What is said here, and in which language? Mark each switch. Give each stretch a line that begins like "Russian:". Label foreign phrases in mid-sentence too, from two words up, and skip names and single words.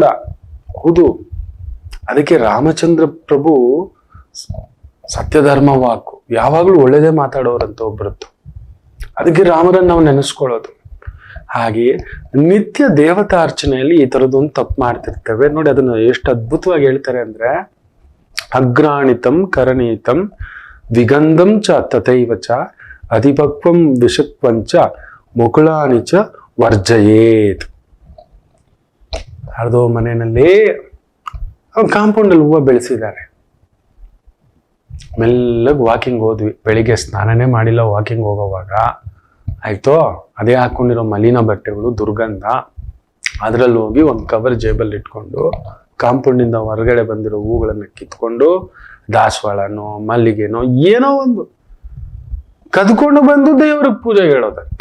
Kannada: ಹೌದು, ಅದಕ್ಕೆ ರಾಮಚಂದ್ರ ಪ್ರಭು ಸತ್ಯಧರ್ಮ ವಾಕು, ಯಾವಾಗ್ಲೂ ಒಳ್ಳೇದೇ ಮಾತಾಡೋರಂತ ಒಬ್ಬರತ್ತು. ಅದಕ್ಕೆ ರಾಮರನ್ನ ನಾವು ನೆನೆಸ್ಕೊಳ್ಳೋದು. ಹಾಗೆಯೇ ನಿತ್ಯ ದೇವತಾ ಅರ್ಚನೆಯಲ್ಲಿ ಈ ತರದೊಂದು ತಪ್ಪು ಮಾಡ್ತಿರ್ತೇವೆ ನೋಡಿ. ಅದನ್ನು ಎಷ್ಟು ಅದ್ಭುತವಾಗಿ ಹೇಳ್ತಾರೆ ಅಂದ್ರೆ,
Sanskrit: ಅಗ್ರಾಣಿತಂ ಕರಣೀತಂ ವಿಗಂಧಂ ಚ ತಥೈವ ಚ ಅಧಿಪಕ್ವಂ ವಿಷಕ್ವಂಚ ಮುಕುಳಾನಿ ಚ ವರ್ಜಯೇತ್.
Kannada: ಯಾರ್ದೋ ಮನೆಯಲ್ಲಿ ಕಾಂಪೌಂಡ್ ಅಲ್ಲಿ ಹೂವು ಬೆಳೆಸಿದ್ದಾರೆ. ಮೆಲ್ಲಗೆ ವಾಕಿಂಗ್ ಹೋದ್ವಿ, ಬೆಳಿಗ್ಗೆ ಸ್ನಾನನೇ ಮಾಡಿಲ್ಲ, ವಾಕಿಂಗ್ ಹೋಗೋವಾಗ ಆಯ್ತೋ, ಅದೇ ಹಾಕೊಂಡಿರೋ ಮಲಿನ ಬಟ್ಟೆಗಳು, ದುರ್ಗಂಧ, ಅದ್ರಲ್ಲಿ ಹೋಗಿ ಒಂದು ಕವರ್ ಜೇಬಲ್ಲಿ ಇಟ್ಕೊಂಡು ಕಾಂಪೌಂಡಿಂದ ಹೊರಗಡೆ ಬಂದಿರೋ ಹೂಗಳನ್ನ ಕಿತ್ಕೊಂಡು, ದಾಸವಾಳನೋ ಮಲ್ಲಿಗೆನೋ ಏನೋ ಒಂದು ಕದ್ಕೊಂಡು ಬಂದು ದೇವ್ರಿಗೆ ಪೂಜೆ ಹೇಳೋದಂತೆ.